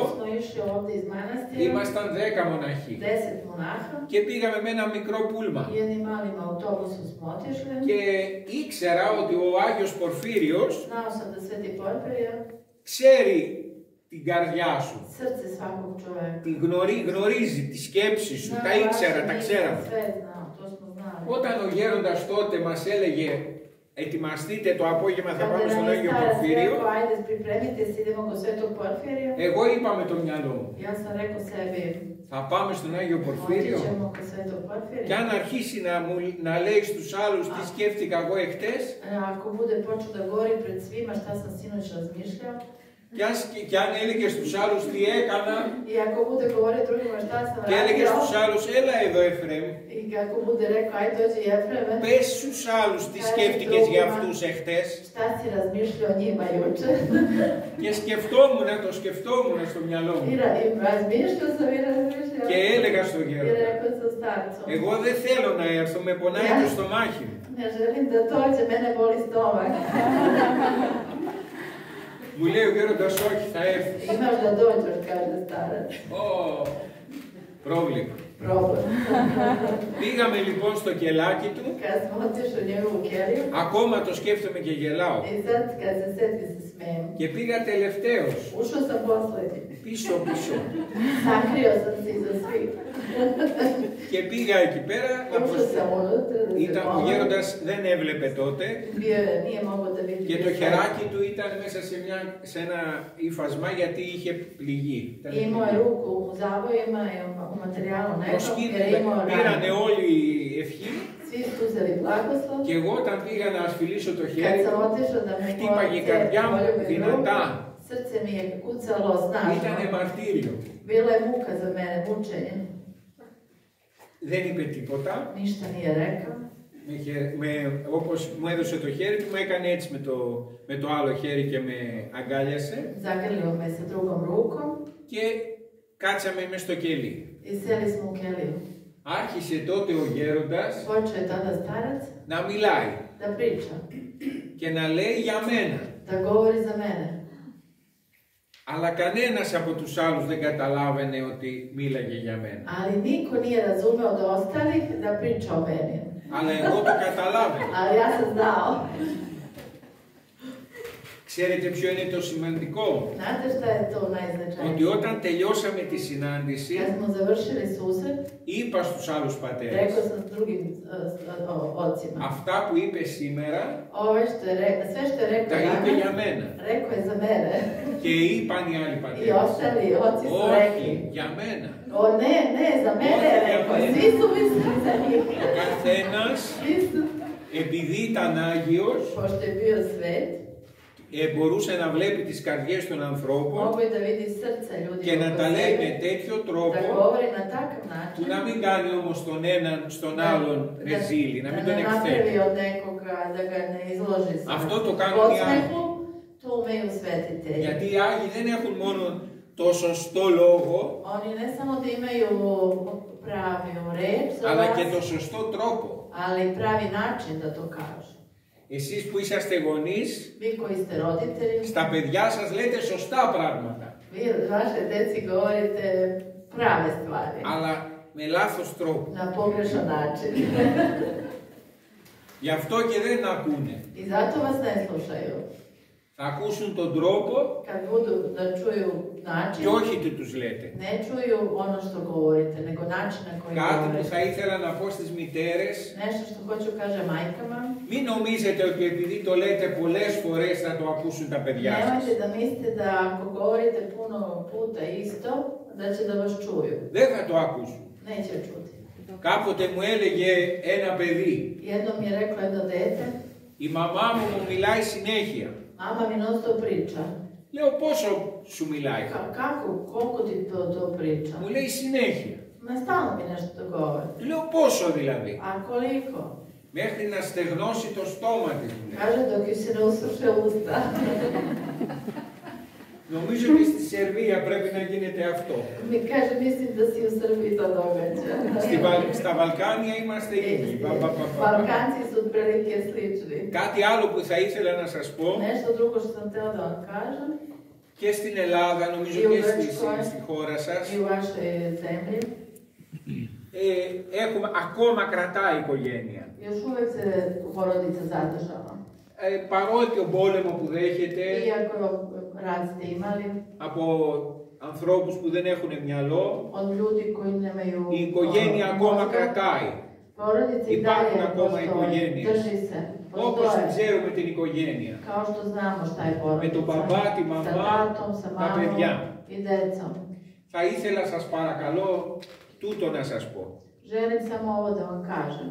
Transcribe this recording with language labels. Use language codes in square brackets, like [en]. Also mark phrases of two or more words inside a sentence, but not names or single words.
[sr] Jednom smo išli ovdje iz manastira. [el] Ήμασταν 10 μοναχοί. [sr] 10 monaha. [el] Και πήγαμε με ένα μικρό πούλμα. [sr] Jednim malim autobusom smo otišli. [el] Και ήξερα ότι ο Άγιος Πορφύριος [sr] Znao sam da Sveti Porfirije [el] ξέρει την καρδιά σου. [sr] srce svakog čovjeka. [el] Την γνωρίζει τη σκέψη σου. Τα ήξερα, τα ξέραμε. [sr] Sve znao, to smo znali. [el] Όταν ο γέροντας τότε μας έλεγε ετοιμαστείτε το απόγευμα θα πάμε στον Άγιο Πορφύριο, εγώ είπα με το μυαλό μου, θα πάμε στον Άγιο Πορφύριο και αν αρχίσει να λέει στους άλλους τι σκέφτηκα εγώ εχθές, Και αν έλεγε στους άλλους τι έκανα, [sr] I ako bude govorio drugima šta sam [el] και έλεγε [sr] radio, [el] στους άλλους, έλα εδώ Εφραίμ, [sr] i ako bude rekao, aj dođi Jefreme, [el] πες στους άλλους τι σκέφτηκες για αυτούς εχθές. [sr] šta si razmišljao o njima juče? [el] Και το σκεφτόμουν στο μυαλό μου. [sr] I razmišljao sam i razmišljao. [el] Και έλεγα στο [sr] I [el] γέροντα, [sr] rekao sam starcu, [el] εγώ δεν θέλω να έρθω, με πονάει το στομάχι μου. [sr] ne želim da dođe, mene boli stomak. [el] Μου λέει ο γέροντας, όχι, θα έρθει. [sr] Imaš da dođeš, kaže starac. [el] Πρόβλημα. [sr] Problem. [el] Πήγαμε λοιπόν στο κελάκι του, [sr] Kad smo otišli u njegovu keliju, [el] ακόμα το σκέφτομαι και γελάω. [sr] i sad kad se seti se smijem. [el] Και πήγα τελευταίος, [sr] Ušao sam poslednji. [el] πίσω. [sr] Sakrio sam se iza svih. [el] Και πήγα εκεί πέρα, [sr] Ušao sam unutra da se [el] ήταν ο [sr] pomogam. [el] γέροντας, δεν έβλεπε τότε. [sr] Nije mogao da vidi. [el] Και το χεράκι του ήταν μέσα σε ένα υφασμά γιατί είχε πληγεί. [sr] Imao je ruku u zavojima i u materijalu nekom, jer je imao [el] Πήρανε [sr] ranu. [el] όλοι ευχή. [sr] Svi su uzeli blagoslov. [el] Και εγώ όταν πήγα να ασφυλίσω το [sr] Kad [el] χέρι, [sr] sam otišao da me [el] χτύπαγε η καρδιά μου δυνατά. [sr] Srce mi je kucalo snažno. [el] Ήτανε μαρτύριο. [sr] Bila je muka za mene, mučenje. [el] Δεν είπε τίποτα. [sr] Ništa nije rekao. [el] Όπως μου έδωσε το χέρι του, μου έκανε έτσι με το άλλο χέρι και με αγκάλιασε. [sr] Zagrlio me sa drugom rukom [el] Και κάτσαμε μες στο κελί. [sr] i sjeli smo u keliju. [el] Άρχισε τότε ο γέροντας [sr] Počeo je tada starac [el] να μιλάει [sr] da priča, [el] και να λέει για μένα. [sr] da govori za mene. [el] Αλλά κανένας από τους άλλους δεν καταλάβαινε ότι μίλαγε για μένα. [sr] Ali niko nije razumeo od ostalih da priča o meni. [el] Αλλά εγώ το καταλάβαινα. [sr] Ali ja sam znao. [el] Ξέρετε ποιο είναι το σημαντικό? [sr] Znate šta je to najznačajnije? [el] Ότι όταν τελειώσαμε τη συνάντηση, [sr] Kad smo završili susret, [el] είπα στους άλλους πατέρες, [sr] rekao sam s drugim ocima. [el] αυτά που είπε σήμερα, [sr] Ove što je rekao, sve što je rekao [el] τα είπε για [sr] danas, [el] μένα. [sr] rekao je za mene. [el] Και είπαν οι άλλοι [sr] I [el] πατέρες, [sr] ostali oci su rekli. [el] όχι, για μένα. [sr] O ne, za mene je rekao. Svi su mislili za njih. [el] Ο καθένας, [sr] Svi su, [el] επειδή ήταν Άγιος, [sr] pošto je bio svet, [el] μπορούσε να βλέπει τις καρδιές των ανθρώπων [sr] mogu je da vidi srca ljudi [el] και να [sr] oko [el] τα λέει με [sr] sebe, [el] τέτοιο [sr] da [el] τρόπο [sr] govori na takav [el] που [sr] način, [el] να μην κάνει όμως τον έναν στον άλλον ρεζίλι, να μην τον [sr] da ne [el] εκθέτει. [sr] napravi od nekoga, da ga ne izloži sa [el] Αυτό το κάνουν οι Άγιοι. [sr] podsmehu, to umeju svetitelji. [el] Γιατί οι Άγιοι δεν έχουν μόνο το σωστό λόγο, [sr] Oni ne samo da imaju pravi reč za [el] αλλά και [sr] vas, [el] το σωστό τρόπο. [sr] ali i pravi način da to kažu. [el] Εσείς που είσαστε γονείς, [sr] Vi koji ste roditelji, [el] στα παιδιά σας λέτε σωστά πράγματα, [sr] vi vaše deci govorite prave stvari, [el] αλλά με λάθος τρόπο. [sr] na pogrešan način. [el] Γι' αυτό και δεν ακούνε. [sr] I zato vas ne slušaju. [el] Θα ακούσουν τον τρόπο [sr] Kad budu da čuju način, [el] και όχι τι τους λέτε. [sr] ne čuju ono što govorite, nego način na koji [el] Κάτι που [sr] govorite. [el] θα ήθελα να πω στις μητέρες, [sr] Nešto što hoću kaže majkama, [el] μην νομίζετε ότι επειδή το λέτε πολλές φορές θα το ακούσουν τα παιδιά σας. [sr] nemojte da mislite da ako govorite puno puta isto, da će da vas čuju. [el] Δεν θα το ακούσουν. [sr] Neće čuti. [el] Κάποτε μου έλεγε ένα παιδί, [sr] Jednom mi je reklo jedno dete, [el] η μαμά μου μιλάει συνέχεια. [sr] mama mi non sto priča. [el] Λέω πόσο σου μιλάει? [sr] Kako, koliko ti to priča? [el] Μου λέει συνέχεια. [sr] Ma stalno mi nešto govori. [el] Του λέω πόσο δηλαδή? [sr] A koliko? [el] Μέχρι να στεγνώσει το στόμα της. μου λέει. [sr] Kaže dok ju se ne usuše usta. [el] Νομίζω ότι στη Σερβία πρέπει να γίνεται αυτό. [sr] Mi kaže, mislim da si u Srbiji to događa. [el] Στα Βαλκάνια είμαστε ίδιοι. [sr] Balkanci su otprilike slični. [el] Κάτι άλλο που θα ήθελα να σας πω, [sr] Nešto drugo što sam htjela da vam kažem, [el] και στην Ελλάδα, νομίζω και στη χώρα σας, [sr] i u vašoj zemlji, [el] έχουμε ακόμα κρατάει η οικογένεια. [sr] još uvek se porodica zadržava. [el] Παρότι ο πόλεμο που δέχεται [sr] Iako rat ste imali, [el] από ανθρώπους που δεν έχουν μυαλό, [sr] od ljudi koji nemaju [el] η οικογένεια ακόμα κρατάει. [sr] porodice i [el] Υπάρχουν [sr] dalje [el] ακόμα [sr] postoje, [el] οικογένειες. [sr] drži se, [el] Όπως [sr] postoje. [el] ξέρουμε την οικογένεια. [sr] Kao što znamo šta je [el] Με τον [sr] porodica, [el] μπαμπά, τη [sr] sa [el] μαμά, [sr] tatom, sa [el] τα παιδιά. [sr] mamom i decom. [el] Θα ήθελα σας παρακαλώ τούτο να σας πω. [sr] Želim samo ovo da vam kažem.